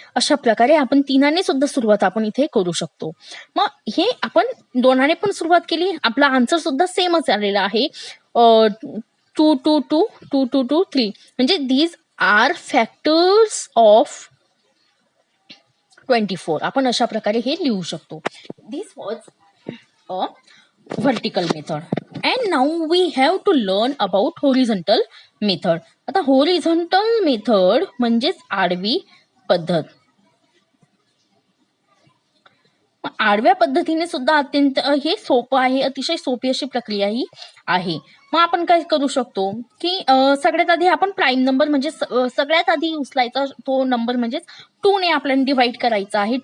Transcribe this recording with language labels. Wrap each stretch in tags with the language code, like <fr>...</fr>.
<mr>अशा प्रकारे आपण 3ने सुद्धा सुरुवात आपण इथे करू शकतो. मग हे आपण 2ने पण सुरुवात केली, आपला आन्सर सुद्धा सेमच आलेला आहे 2 2 2 2 2 2 3.</mr> <en>म्हणजे these are factors of 24.</en> <mr>आपण अशा प्रकारे हे लिहू शकतो.</mr> <en>This was a vertical method. And now we have to learn about horizontal method.</en> <mr>आता horizontal method म्हणजेच आडवी पद्धत. आडव्या पद्धतीने सुद्धा अत्यंत हे सोपं आहे, अतिशय सोपी अशी प्रक्रिया ही आहे. मग आपण काय करू शकतो की सगळ्यात आधी आपण प्राईम नंबर म्हणजे सगळ्यात आधी उचलायचा तो नंबर म्हणजेच 2ने आपल्याला डिवाइड करायचा आहे.</mr>